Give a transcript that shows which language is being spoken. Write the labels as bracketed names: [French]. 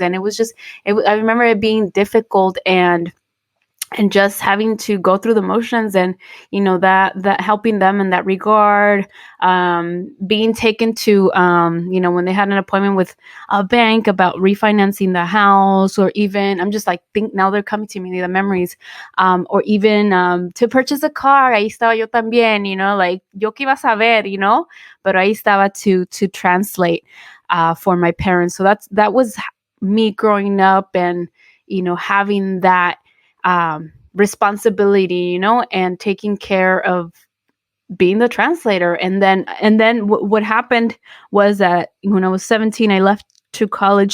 [English] And it was just, I remember it being difficult and just having to go through the motions and, that helping them in that regard, being taken to, when they had an appointment with a bank about refinancing the house, or even, I'm just think now they're coming to me, the memories, or even to purchase a car. [Spanish] Ahí estaba yo también, yo que iba a saber, pero ahí estaba [English] to translate for my parents. So that was me growing up and, having that responsibility, and taking care of being the translator. And then what happened was that when I was 17, I left to college.